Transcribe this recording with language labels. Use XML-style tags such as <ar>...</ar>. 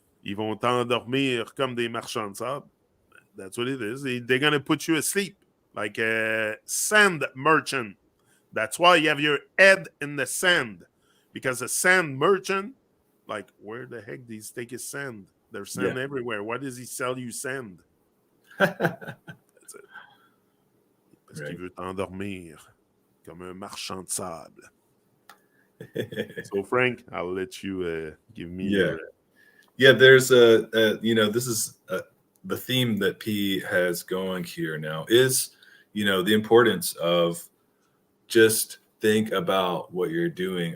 <fr>Ils vont t'endormir comme des marchands de sable.</fr> <en>That's what it is. They're going to put you asleep like a sand merchant. That's why you have your head in the sand. Because a sand merchant, like, where the heck does he take his sand? There's sand everywhere. Why does he sell you sand? That's it.</en> <fr>Parce qu'il veut t'endormir comme un marchand de sable.</fr> <en>So, Frank, I'll let you give me your... Yeah, there's this is the theme that P has going here now is, the importance of just think about what you're doing.</en>